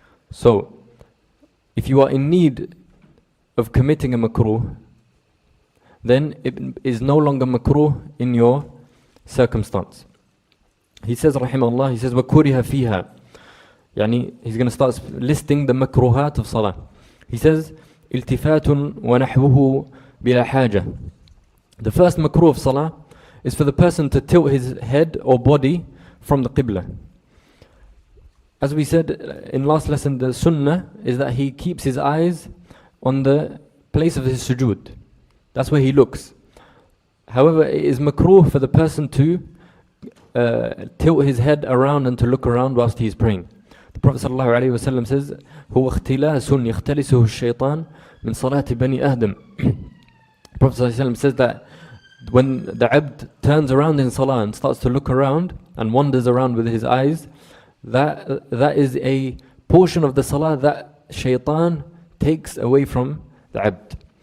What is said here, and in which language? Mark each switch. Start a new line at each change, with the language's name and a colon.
English: So, if you are in need of committing a makruh, then it is no longer makruh in your circumstance. He says, rahimahullah, he says,
Arabic: وَكُرِهَ فِيهَا.
English: Yani, he's going to start listing the makruhat of salah. He says,
Arabic: التفات ونحوه بلا حاجة.
English: The first makruh of salah is for the person to tilt his head or body from the qibla. As we said in last lesson, the sunnah is that he keeps his eyes on the place of his sujood. That's where he looks. However, it is makruh for the person to tilt his head around and to look around whilst he is praying. The Prophet ﷺ says,
Arabic: هو اختلاس يختلسه الشيطان من صلاة بني آدم.
English: The Prophet ﷺ says that when the abd turns around in salah and starts to look around and wanders around with his eyes, that is a portion of the salah that shaitan takes away from the abd.